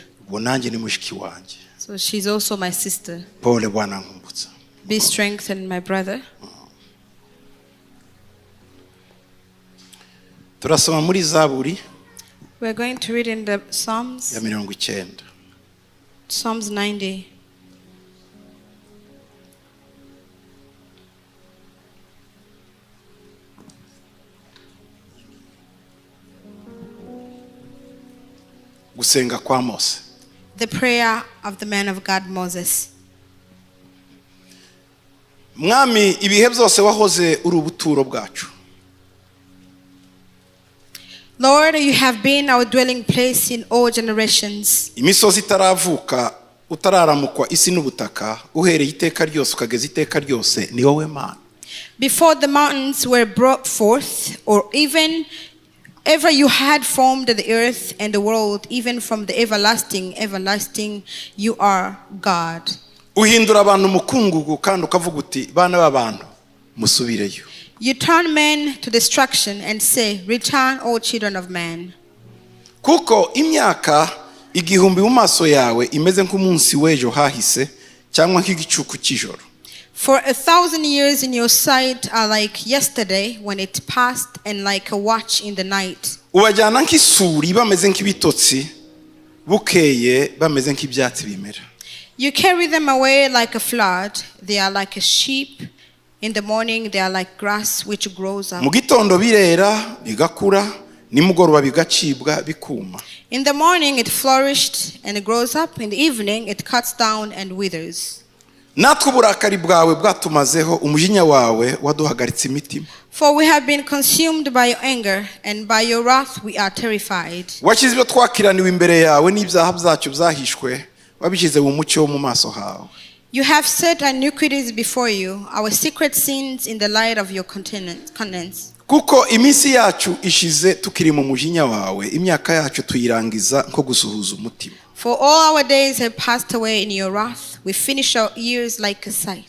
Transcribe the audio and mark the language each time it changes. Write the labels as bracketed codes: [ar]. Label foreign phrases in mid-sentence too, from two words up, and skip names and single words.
[rw] Bo nanjye ni mushiki wanje. [en] So she's also my sister. [sw] Pole bwana Nkumbutsa. [en] Be strengthened, my brother. [rw] Turasoma muri Zaburi. [en] We're going to read in the Psalms. [rw] Ya 90. [en] Psalms 90. [rw] Gusenga kwa Mose. [en] The prayer of the man of God Moses. [rw] Mwami ibihe byose wahoze uri ubuturo bwacu. [en] Lord, you have been our dwelling place in all generations. [rw] Imisozi itaravuka utararamukwa isi n'ubutaka uhereye iteka ryose ukageza iteka ryose ni wowe Mana. [en] Before the mountains were brought forth, or even ever you had formed the earth and the world, even from the everlasting, you are God. [rw] Uhindura abantu mukungugu kandi ukavuga uti bana b'abantu musubireyo. [en] You turn men to destruction and say, return, all children of man. [rw] Kuko imyaka igihumbi mu maso yawe imeze nk'umunsi w'ejo hahise cyangwa nk'igicuku cy'ijoro. [en] For 1,000 years in your sight are like yesterday when it passed, and like a watch in the night. [rw] Ubajyana nk'isuri bameze nk'ibitotsi bukeye bameze nk'ibyatsi bimera. [en] You carry them away like a flood. They are like a sheep. In the morning they are like grass which grows up. [rw] Mu gitondo birera bigakura, nimugoroba bigacibwa bikuma. [en] In the morning it flourished and it grows up. In the evening it cuts down and withers. [rw] Natwe uburakari bwawe bwatumazeho, umujinya wawe waduhagaritse imitima. [en] For we have been consumed by your anger, and by your wrath we are terrified. [rw] Washyize ibyo twakiraniwe imbere yawe n'ibyaha byacu byahishwe, wabishyize mu mucyo wo mu maso hawe. [en] You have set iniquities before you, our secret sins in the light of your countenance. [rw] Kuko iminsi yacu ishize tukiri mu mujinya wawe, imyaka yacu tuyirangiza nko gusuhuza umutima. [en] For all our days have passed away in your wrath. We finish our years like a sight.